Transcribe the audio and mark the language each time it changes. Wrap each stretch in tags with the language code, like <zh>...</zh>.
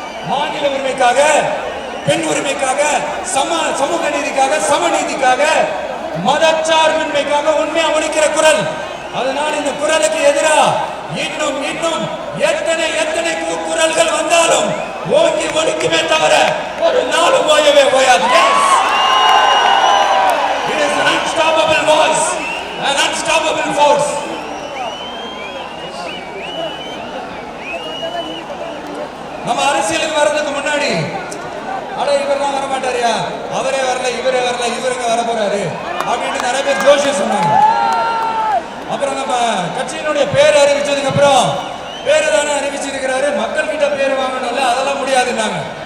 <ta>மாநில உரிமைக்காக, பெண் உரிமைக்காக, சமூக நீதிக்காக, சமநீதிக்காக, மதச்சார்பின்மைக்காக உண்மையா ஒலிக்கிற குரல். அதனால் இந்த குரலுக்கு எதிராக இன்னும் இன்னும் எத்தனை எத்தனை குரல்கள் வந்தாலும் ஓங்கி ஒலிக்குமே தவிர ஒரு நாளும் ஓயவே ஓயாது.</ta> <en>It is an unstoppable voice, an unstoppable force.</en> <ta>நம்ம அரசியலுக்கு வர்றதுக்கு முன்னாடி அட இவரெல்லாம் வர மாட்டாரியா, அவரே வரல, இவரே வரல, இவருங்க வர போறாரு அப்படின்னு நிறைய பேர் ஜோசியம் சொன்னாங்க. அப்புறம் நம்ம கட்சியினுடைய பேர் அறிவிச்சதுக்கு அப்புறம் பேரு தானே அறிவிச்சிருக்கிறாரு, மக்கள் கிட்ட பேர் வாங்கணும்ல, அதெல்லாம் முடியாதுன்னாங்க.</ta>